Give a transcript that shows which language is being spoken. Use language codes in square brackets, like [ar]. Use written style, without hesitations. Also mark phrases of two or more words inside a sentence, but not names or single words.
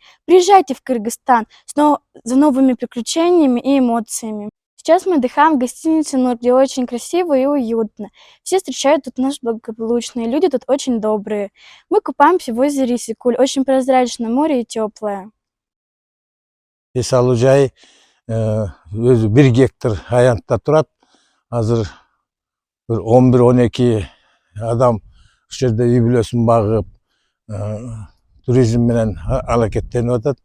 [ru] Приезжайте в Кыргызстан за новыми приключениями и эмоциями. Сейчас мы отдыхаем в гостинице «Нур», где очень красиво и уютно. Все встречают тут нас благополучные, люди тут очень добрые. Мы купаемся в озере Исыкуль, очень прозрачное море и теплое. [ky] Эс алуу жай өзү 1 гектар аянтта турат. Азыр bir 11-12 адам ушул жерде үй бүлөсүн багып, туризм менен алакеттенип атат.